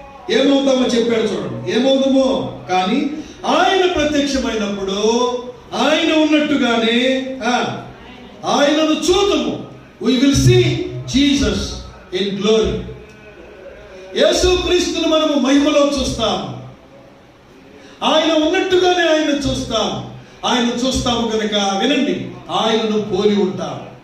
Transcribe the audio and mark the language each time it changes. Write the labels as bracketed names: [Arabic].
[Telugu] ఏమవుతామో చెప్పాడు చూడండి. ఏమవుదుమో కానీ ఆయన ప్రత్యక్షమైనప్పుడు ఆయన ఉన్నట్టుగానే ఆయనను చూద్దాము. [English] we will see Jesus in glory. [Telugu] యేసుక్రీస్తును మనము మహిమలో చూస్తాం. ఆయన ఉన్నట్టుగానే ఆయన చూస్తాము కనుక వినండి, ఆయనను పోలి ఉంటాం.